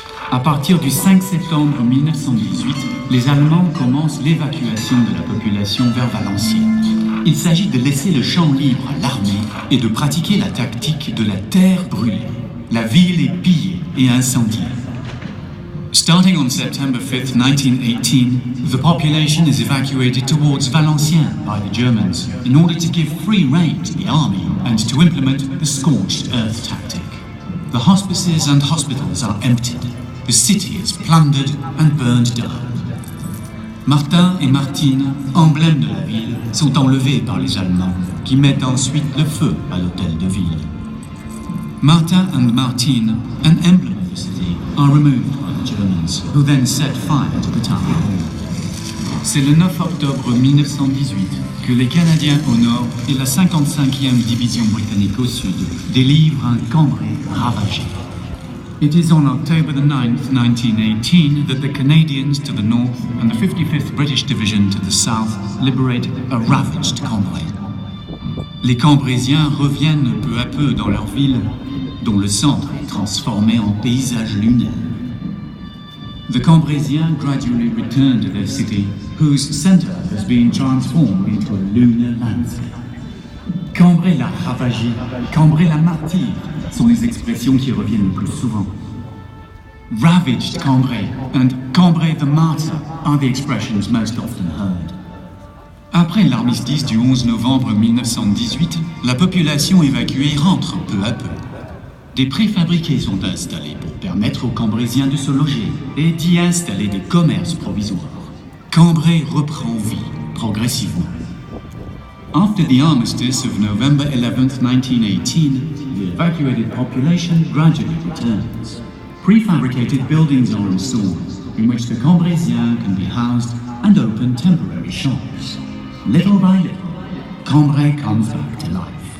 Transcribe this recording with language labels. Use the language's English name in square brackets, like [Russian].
[French] À partir du 5 septembre 1918, les Allemands commencent l'évacuation de la population vers Valenciennes. Il s'agit de laisser le champ libre à l'armée et de pratiquer la tactique de la terre brûlée. La ville est pillée et incendiée. [English] Starting on September 5, 1918, the population is evacuated towards Valenciennes by the Germans in order to give free rein to the army and to implement the scorched earth tactic. The hospices and hospitals are emptied. The city is plundered and burned down. [French] Martin et Martine, emblèmes de la ville, sont enlevés par les Allemands, qui mettent ensuite le feu à l'hôtel de ville. [English] Martin and Martine, an emblem of the city, are removed by the Germans, who then set fire to the town hall. [French] C'est le 9 octobre 1918 que les Canadiens au nord et la 55e division britannique au sud délivrent un Cambrai ravagé. [English] It is on October the 9th, 1918, that the Canadians to the north and the 55th British Division to the south liberate a ravaged Cambrai. [French] Les Cambraisiens reviennent peu à peu dans leur ville, dont le centre est transformé en paysage lunaire. [English] The Cambraisiens gradually return to their city, whose center has been transformed into a lunar landscape. [French] Cambrai l'a ravagé, Cambrai la martyre sont les expressions qui reviennent le plus souvent. [English] Ravaged Cambrai and Cambrai the martyr are the expressions most often heard. [French] Après l'armistice du 11 novembre 1918, la population évacuée rentre peu à peu. Des préfabriqués sont installés pour permettre aux Cambraisiens de se loger et d'y installer des commerces provisoires. Cambrai reprend vie progressivement. [English] After the armistice of November 11, 1918, the evacuated population gradually returns. Prefabricated buildings are installed, in which the Cambraisiens can be housed and open temporary shops. Little by little, Cambrai comes back to life.